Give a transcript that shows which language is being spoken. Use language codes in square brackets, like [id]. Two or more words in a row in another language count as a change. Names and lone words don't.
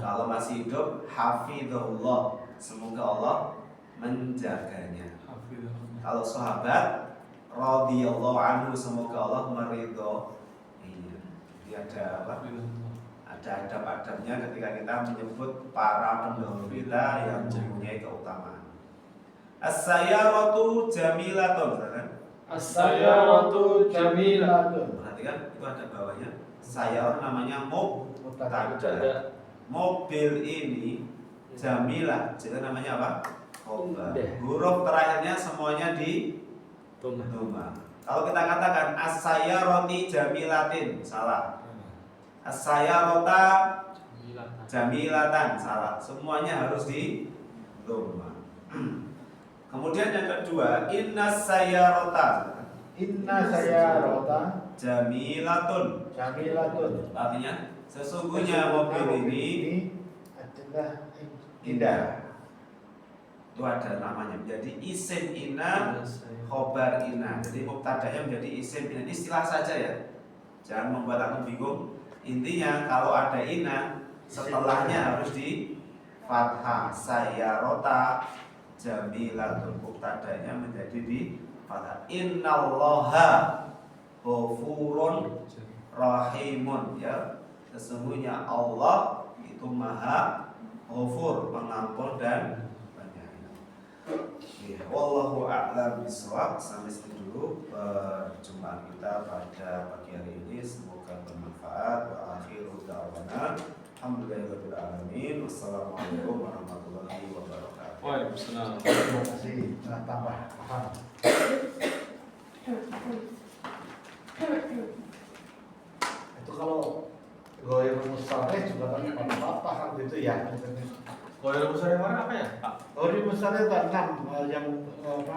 [id] Kalau masih hidup, hafizahullah, semoga Allah menjaganya. Hafizahullah. Kalau sahabat, [ar] رضي الله عنه, [id] semoga Allah meridhoinya. Jadi ada apa? Hafizahullah. Ada adab-adabnya ketika kita menyebut para pendahulu kita yang mempunyai keutamaan. [ar] السيارةُ جميلةٌ, kan? السيارةُ جميلةٌ. [id] Perhatikan itu ada bawahnya. Sayyarah namanya mubtada. Ada Mobil ini jamilah, jadi namanya apa? Khobar. Iya. Huruf terakhirnya semuanya di Tumah. doma. Kalau kita katakan [ar] السيارةِ جميلةٍ, [id] salah. As-sayyarata Jamilatan. jamilatan, salah. Semuanya harus di doma. Kemudian yang kedua, [ar] إنّ السيارةَ إنّ السيارةَ jamilatun. jamilatun. [id] Artinya sesungguhnya mobil ini adalah indah. Itu ada namanya menjadi [ar] اسم إنّ، خبر إنّ. [id] Jadi mubtada'nya menjadi [ar] اسم إنّ. [id] Ini istilah saja ya. Jangan membuat aku bingung. Intinya kalau ada inna, setelahnya harus di fathah. [ar] السيارةَ جميلةٌ, mubtada'nya menjadi di fathah. إنّ الله غفورٌ رحيمٌ, [id] ya. Sesungguhnya Allah itu maha ghafur, pengampun dan penyayang. [ar] Ya, والله أعلم بالصواب. Sampai sini dulu perjumpaan kita pada pagi hari ini, semoga bermanfaat. وآخر دعوانا الحمد لله رب العالمين. والسلام عليكم ورحمة الله وبركاته. وعليكم السلام. [id] Terima kasih. Tambah paham. Itu kalau [ar] غير مستريح [id] juga kan paham gitu ya. Goyang besar yang mana apa ya, Pak? Goir mustareh itu 6 yang apa?